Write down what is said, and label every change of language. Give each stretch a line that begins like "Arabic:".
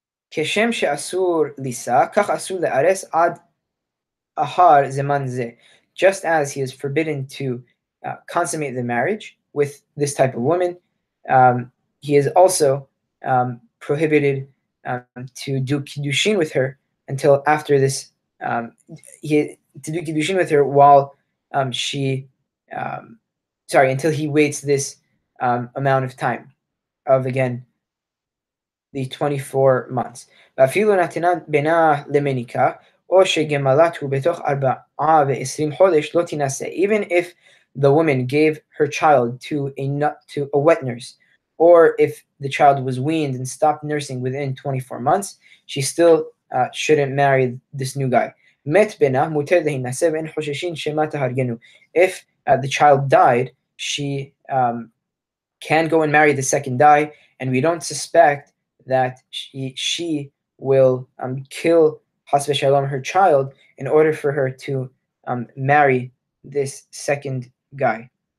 Hebrew: כשם שאסור לישא, כך אסור לארס עד ahar zeman ze.
English: Just as he is forbidden to consummate the marriage with this type of woman, he is also prohibited to do kiddushin with her until after this. To do kiddushin with her while until he waits this amount of time of, again, the 24 months.
Hebrew: ואפילו נתנה בנה למניקה, או שגמלתהו בתוך 24 חודש לא תינשא.
English: Even if the woman gave her child to a wet nurse, or if the child was weaned and stopped nursing within 24 months, she still shouldn't marry this new guy.
Hebrew: מת בנה מותר להינשא ואין חוששים שמא תהרגנו.
English: If the child died, she can go and marry the second guy, and we don't suspect that she will kill Hasbe Shalom, her child, in order for her to marry this second guy.